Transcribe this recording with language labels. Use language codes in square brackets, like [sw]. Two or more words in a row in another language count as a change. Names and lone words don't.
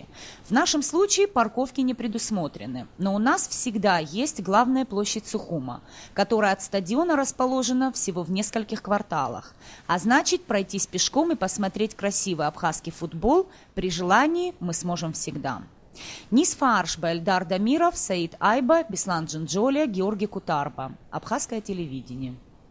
[ru] В нашем случае парковки не предусмотрены, но у нас всегда есть главная площадь Сухума, которая от стадиона расположена всего в нескольких кварталах. А значит, пройтись пешком и посмотреть красивый абхазский футбол при желании мы сможем всегда. Низ Фаршба, Эльдар Дамиров, Саид Айба, Беслан Джинджолия, Георгий Кутарба. Абхазское телевидение.